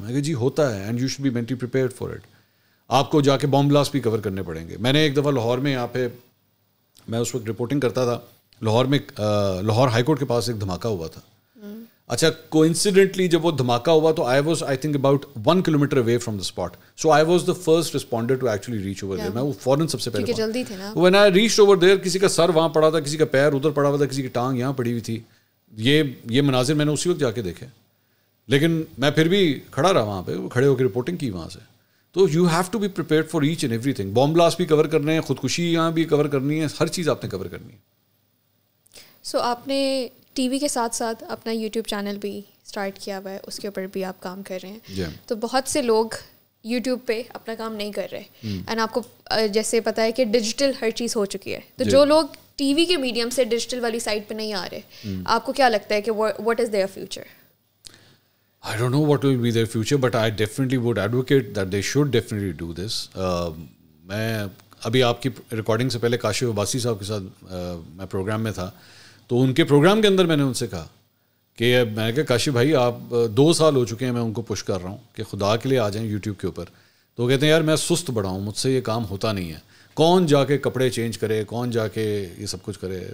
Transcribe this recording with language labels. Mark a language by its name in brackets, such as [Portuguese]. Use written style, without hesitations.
[Urdu] میں کہ جی ہوتا ہے, [English] And you should be mentally prepared for it. [Urdu] آپ کو جا کے بام بلاسٹ بھی کور کرنے پڑیں گے. میں نے ایک دفعہ لاہور میں, یہاں پہ میں اس وقت رپورٹنگ کرتا تھا, لاہور میں لاہور ہائی کورٹ کے پاس ایک دھماکہ ہوا تھا. [English] اچھا, کوئنسیڈنٹلی [Urdu] جب وہ دھماکہ ہوا تو [English] I think about 1 kilometer away from the spot. So I was the first responder to actually reach over there. [Urdu] میں وہ فوراً سب سے پہلے جلدی تھے نا. [English] When I reached over there, [Urdu] کسی کا سر وہاں پڑا تھا, کسی کا پیر ادھر پڑا ہوا تھا, کسی کی ٹانگ یہاں پڑی ہوئی تھی. یہ مناظر میں نے اسی وقت جا کے دیکھے, لیکن میں پھر بھی کھڑا رہا وہاں پہ, کھڑے ہو کے رپورٹنگ کی وہاں سے. تو [English] You have to be prepared for each and everything. [Urdu] Bomb blast بھی کور کرنے ہیں, خودکشی یہاں بھی کور کرنی ہے, ہر چیز آپ نے کور کرنی ہے. سو آپ نے ٹی وی کے ساتھ ساتھ اپنا یوٹیوب چینل بھی اسٹارٹ کیا ہوا ہے, اس کے اوپر بھی آپ کام کر رہے ہیں. تو بہت سے لوگ یوٹیوب پہ اپنا کام نہیں کر رہے, اینڈ آپ کو جیسے پتہ ہے کہ ڈیجیٹل ہر چیز ہو چکی ہے. تو جو لوگ ٹی وی کے میڈیم سے ڈیجیٹل والی سائڈ پہ نہیں آ رہے, آپ کو کیا لگتا ہے کہ [English] What is their future? I don't know what will be their future, but I definitely would advocate that they should definitely do this. [Urdu] میں ابھی آپ کی ریکارڈنگ سے پہلے کاشف عباسی صاحب کے ساتھ میں پروگرام میں تھا, تو ان کے پروگرام کے اندر میں نے ان سے کہا کہ میں نے کہا کاشف بھائی آپ 2 سال ہو چکے ہیں, میں ان کو پش کر رہا ہوں کہ خدا کے لیے آ جائیں یوٹیوب کے اوپر. تو وہ کہتے ہیں یار میں سست بڑا ہوں, مجھ سے یہ کام ہوتا نہیں ہے, کون جا کے کپڑے چینج کرے, کون جا کے یہ سب کچھ کرے.